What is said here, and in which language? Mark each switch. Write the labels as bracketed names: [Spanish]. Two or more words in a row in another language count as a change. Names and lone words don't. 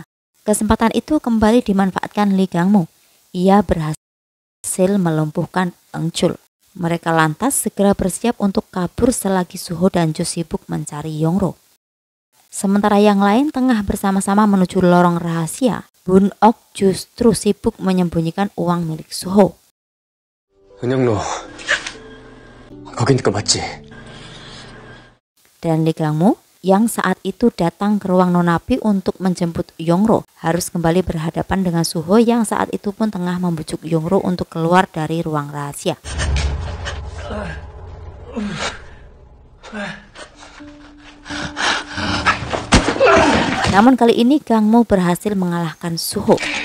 [Indonesian] Kesempatan itu kembali dimanfaatkan Lee Gangmu. Ia berhasil melumpuhkan Eng Chul. Mereka lantas segera bersiap untuk kabur selagi Suho dan Jo sibuk mencari Yongro. Sementara yang lain tengah bersama-sama menuju lorong rahasia, Bun Ok justru sibuk menyembunyikan uang milik Suho. [Korean] 은영로, 거긴 거 맞지? [Indonesian] Dan Lee Gangmu yang saat itu datang ke ruang Nona Pi untuk menjemput Yongro harus kembali berhadapan dengan Suho yang saat itu pun tengah membujuk Yongro untuk keluar dari ruang rahasia. Namun kali ini Gangmu berhasil mengalahkan Suho.